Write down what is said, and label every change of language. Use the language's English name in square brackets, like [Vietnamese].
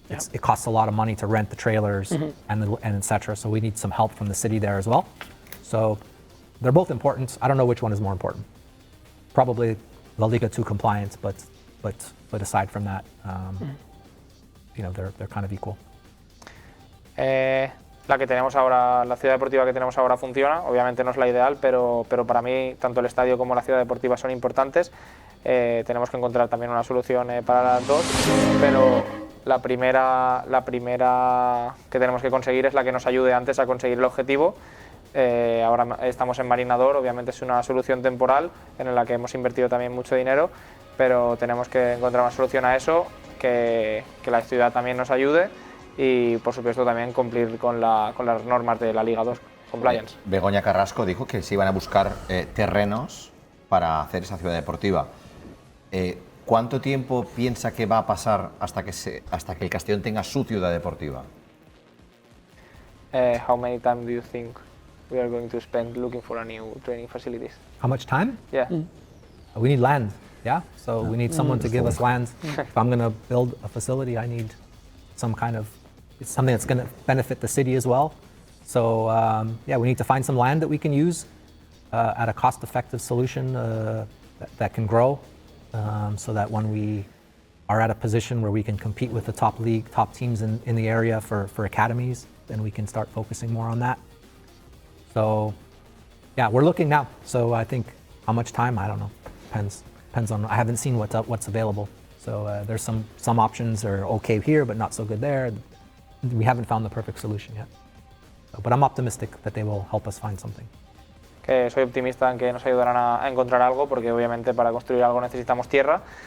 [English] It costs a lot of money to rent the trailers and etc. So we need some help from the city there as well. So they're both important. I don't know which one is more important. Probably La Liga 2 compliance, but aside from that, you know, they're kind of equal. [Spanish] La que tenemos ahora, la ciudad deportiva que tenemos ahora funciona. Obviamente no es la ideal, pero para mí tanto el estadio como la ciudad deportiva son importantes. Tenemos que encontrar también una solución para las dos, pero la primera que tenemos que conseguir es la que nos ayude antes a conseguir el objetivo. Ahora estamos en Marina d'Or, obviamente es una solución temporal en la que hemos invertido también mucho dinero, pero tenemos que encontrar una solución a eso, que la ciudad también nos ayude y por supuesto también cumplir con las normas de la Liga 2 Compliance. Begoña Carrasco dijo que se iban a buscar terrenos para hacer esa ciudad deportiva. ¿Cuánto tiempo piensa que va a pasar hasta que el Castellón tenga su ciudad deportiva? [English] How many time do you think we are going to spend looking for a new training facilities? How much time? Yeah. We need land. Yeah. So we need someone to give us land. If I'm going to build a facility, I need it's something that's going to benefit the city as well. So yeah, we need to find some land that we can use at a cost-effective solution that can grow. So that when we are at a position where we can compete with the top teams in the area for academies, then we can start focusing more on that. So, yeah, we're looking now. So I think how much time, I don't know. Depends on. I haven't seen what's available. So there's some options are okay here, but not so good there. We haven't found the perfect solution yet. But I'm optimistic that they will help us find something. [Spanish] Que soy optimista en que nos ayudarán a encontrar algo, porque obviamente para construir algo necesitamos tierra